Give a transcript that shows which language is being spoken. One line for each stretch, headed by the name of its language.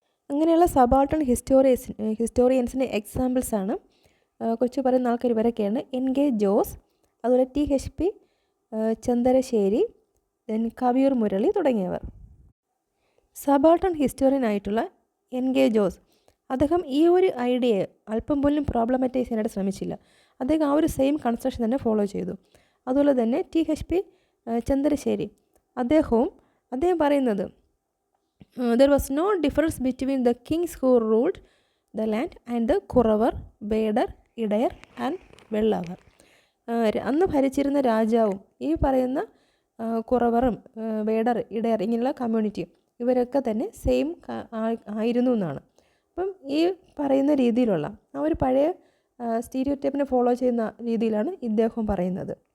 Malayalam: അങ്ങനെയുള്ള സബാൾട്ടൺ ഹിസ്റ്റോറിയൻസിൻ്റെ എക്സാമ്പിൾസാണ് കൊച്ചു പറയുന്ന ആൾക്കാർ ഇവരൊക്കെയാണ്: NK ജോസ്, അതുപോലെ THP ചന്ദരശ്ശേരി, ദെൻ കവിയൂർ മുരളി തുടങ്ങിയവർ. സബാൾട്ടൺ ഹിസ്റ്റോറിയനായിട്ടുള്ള NK ജോസ്, അദ്ദേഹം ഈ ഒരു ഐഡിയയെ അല്പം പോലും പ്രോബ്ലമാറ്റൈസ് ചെയ്യാനായിട്ട് ശ്രമിച്ചില്ല, അദ്ദേഹം ആ ഒരു സെയിം കൺസ്ട്രക്ഷൻ തന്നെ ഫോളോ ചെയ്തു. അതുപോലെ തന്നെ THP ചന്ദരശ്ശേരി, അദ്ദേഹം പറയുന്നത്
English: there was no difference between the kings who ruled the land and the Kuravar, Bedar, Idayar and Vellavar.
Malayalam: അന്ന് ഭരിച്ചിരുന്ന രാജാവും ഈ പറയുന്ന കുറവറും വേടർ, ഇടയർ ഇങ്ങനെയുള്ള കമ്മ്യൂണിറ്റിയും ഇവരൊക്കെ തന്നെ സെയിം ആയിരുന്നു എന്നാണ്. അപ്പം ഈ പറയുന്ന രീതിയിലുള്ള ആ ഒരു പഴയ സ്റ്റീരിയോ ടൈപ്പിനെ ഫോളോ ചെയ്യുന്ന രീതിയിലാണ് ഇദ്ദേഹം പറയുന്നത്.